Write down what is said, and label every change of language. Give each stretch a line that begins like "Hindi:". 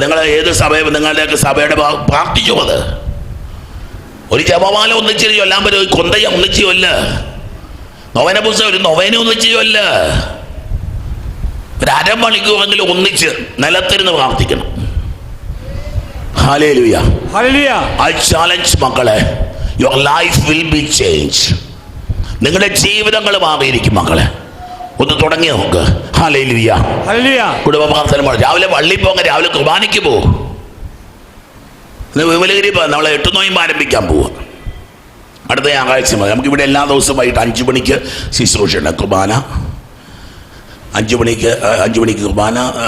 Malayalam: നിങ്ങൾ ഏത് സഭയും നിങ്ങളുടെയൊക്കെ സഭയുടെ പ്രാർത്ഥിച്ചു. അത് ഒരു ജപമാല ഒന്നിച്ച് ചൊല്ലാൻ പറ്റും. കൊന്തയ ഒന്നിച്ച് ചൊല്ല. നൊവേന പുസ്തകം ഒരു നൊവേന ഒന്നിച്ച് ചൊല്ല. ഒരു അരമണിക്കൂറെങ്കിലും ഒന്നിച്ച് നിലത്തിരുന്ന് പ്രാർത്ഥിക്കണം. ഹല്ലേലൂയ.
English: I challenge മക്കളെ, your life will be changed.
Malayalam: നിങ്ങളുടെ ജീവിതങ്ങൾ മാറിയിരിക്കും മക്കളെ. ഒന്ന് തുടങ്ങി നോക്ക്. ഹല്ലേലൂയ. കുടുംബ പ്രാർത്ഥന. രാവിലെ പള്ളി പോകാൻ, രാവിലെ കുർബാനയ്ക്ക് പോകും. വിമലഗിരി നമ്മളെ 8 നോയമ്പ് ആരംഭിക്കാൻ പോവുക. അടുത്ത ഞായറാഴ്ച മതി. നമുക്കിവിടെ എല്ലാ ദിവസവും വൈകിട്ട് 5 മണിക്ക് ശുശ്രൂഷയുണ്ട്. കുർബാന 5 മണിക്ക് കുർബാന.